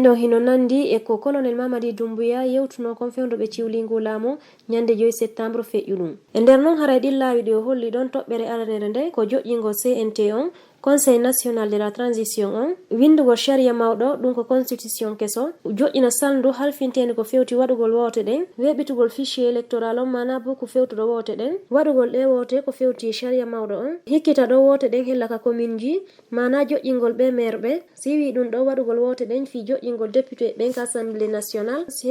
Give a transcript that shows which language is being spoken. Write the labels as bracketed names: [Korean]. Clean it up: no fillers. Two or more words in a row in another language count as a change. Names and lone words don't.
[Fula] ɗo hino nandi e ko colonel Mamadi Doumbouya yewtuno kon fewdo ɓe ciwlingu laamu ñande 2 septembre feƴƴu ɗum e nder noon haray ɗin laawiɗi o holli ɗon toɓɓere aranere nde ko joƴƴingo CNT on Conseil national de la transition on windugo sharia mawɗo ɗum ko constitution keso joƴƴina salndu halfintede ko fewti waɗugol wote ɗen weɓitugol [French] fichier électoral [Fula] on mana bo ko fewtuɗo wote ɗen waɗugol ɗe wote ko fewti sharia mawɗo on hikkita ɗo wote ɗen hella ka commune ji mana joƴƴingol ɓe maire ɓe si wi ɗum ɗo waɗugol wote ɗen fi joƴƴingol député ɓen ka assemblée nationale si